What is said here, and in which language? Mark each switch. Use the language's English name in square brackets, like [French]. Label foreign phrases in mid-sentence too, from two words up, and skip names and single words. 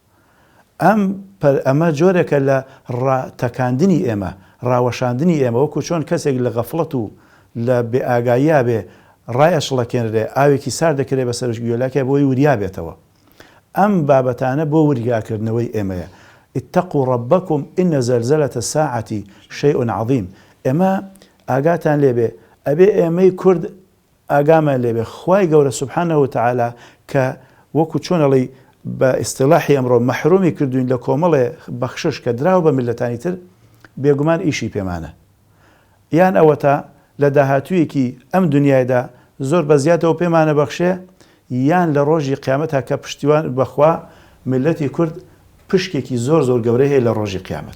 [Central Kurdish] ئەمە جۆرێکە لە ڕاتەکاندنی ئێمە ڕاوەشاندنی ئێمە وەکو چۆن کەسێک لە غەفڵەت و لە بێئاگاییە بێ ڕایەشڵەکێنرێ ئاوێکی سار دەکرێت بە سەرش گوێلاکە بۆی وریا بێتەوە ئەم بابەتانە بۆ وریاکردنەوەی ئێمەیە [Arabic] اتقوا ربكم إن زلزلة الساعة شيء عظيم [Central Kurdish] ئێمە ئاگاتان لێبێ ئەبێ ئێمەی کورد ئاگامان لێبێ خوای گەورە [Arabic] سبحانه وتعالى [Central Kurdish] کە وەکو چۆنەڵی بە ئیستیلاحی ئەمڕۆ مەحرومی کردوین لە کۆمەڵێ بەخشش کە دراوە بە میلەتانی تر بێگومان ئیشی پێمانە یان ئەوە تا لە داهاتوویەکی ئەم دنیایدا زۆر بە زیاتەوە پێمانە بەخشێ یان لە ڕۆژی قیامەتە کە پشتیوان بەخوا میلەتی کورد پشکێکی زۆر زۆر گەورەی هەیە لە ڕۆژی قیامەت